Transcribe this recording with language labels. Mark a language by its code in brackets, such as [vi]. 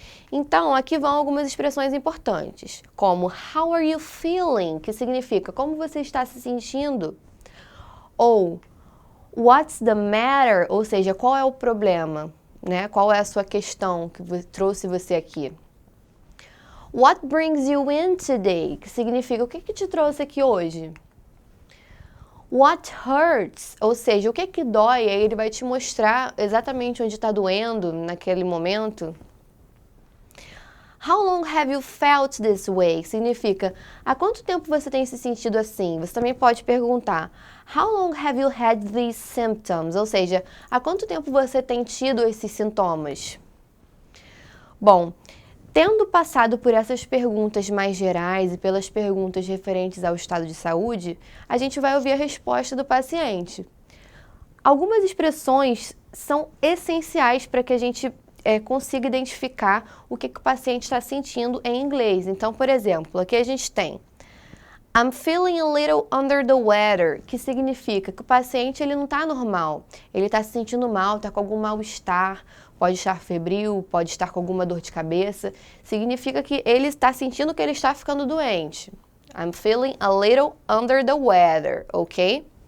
[pt] Então, aqui vão algumas expressões importantes, como [en] How are you feeling? [pt] Que significa como você está se sentindo? Ou [en] What's the matter? [pt] Ou seja, qual é o problema? Né? Qual é a sua questão que trouxe você aqui? [en] What brings you in today? [pt] Que significa o que te trouxe aqui hoje? [en] What hurts? [pt] Ou seja, o que dói? Aí ele vai te mostrar exatamente onde está doendo naquele momento. [en] How long have you felt this way? [pt] Significa, há quanto tempo você tem se sentido assim? Você também pode perguntar, [en] How long have you had these symptoms? [pt] Ou seja, há quanto tempo você tem tido esses sintomas? Bom, tendo passado por essas perguntas mais gerais e pelas perguntas referentes ao estado de saúde, a gente vai ouvir a resposta do paciente. Algumas expressões são essenciais para que a gente consiga identificar o que o paciente está sentindo em inglês. Então, por exemplo, aqui a gente tem [en] I'm feeling a little under the weather, [pt] que significa que o paciente ele não está normal, ele está se sentindo mal, está com algum mal-estar, pode estar febril, pode estar com alguma dor de cabeça, significa que ele está sentindo que ele está ficando doente. [en] I'm feeling a little under the weather, ok?